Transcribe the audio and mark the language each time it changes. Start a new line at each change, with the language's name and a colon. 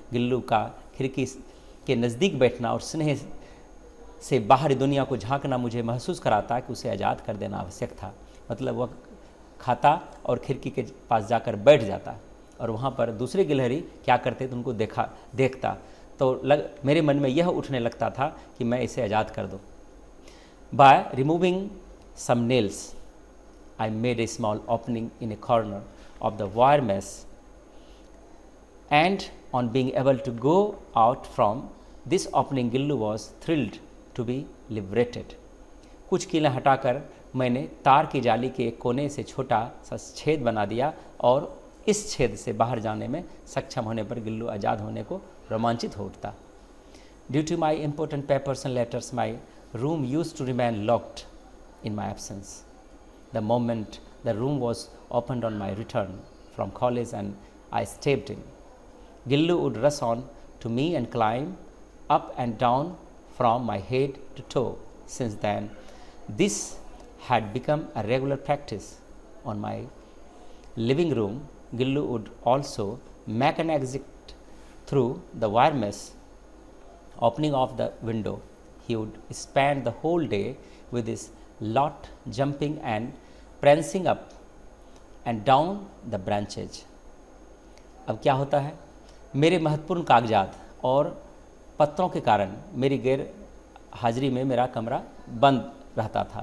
Hindi: गिल्लू का खिड़की के नज़दीक बैठना और स्नेह से बाहरी दुनिया को झांकना मुझे महसूस कराता कि उसे आज़ाद कर देना आवश्यक था। मतलब वह खाता और खिड़की के पास जाकर बैठ जाता और वहाँ पर दूसरे गिलहरी क्या करते तो उनको देखता तो मेरे मन में यह उठने लगता था कि मैं इसे आज़ाद कर दूँ।
English: By removing some nails I made a small opening in a corner of the wire mesh, and on being able to go out from this opening, Gillu was thrilled to be liberated.
Hindi: कुछ कीलें हटाकर मैंने तार की जाली के एक कोने से छोटा सा छेद बना दिया और इस छेद से बाहर जाने में सक्षम होने पर गिल्लू आज़ाद होने को रोमांचित हो उठता।
English: Due to my important papers and letters, my room used to remain locked in my absence. The moment the room was opened on my return from college and I stepped in, Gillu would rush on to me and climb up and down from my head to toe. Since then, this had become a regular practice. On my living room, Gillu would also make an exit through the wire mesh opening of the window. He would spend the whole day with his lot jumping and prancing up and down the branches.
Hindi: अब क्या होता है, मेरे महत्वपूर्ण कागजात और पत्रों के कारण मेरी गैर हाजिरी में मेरा कमरा बंद रहता था।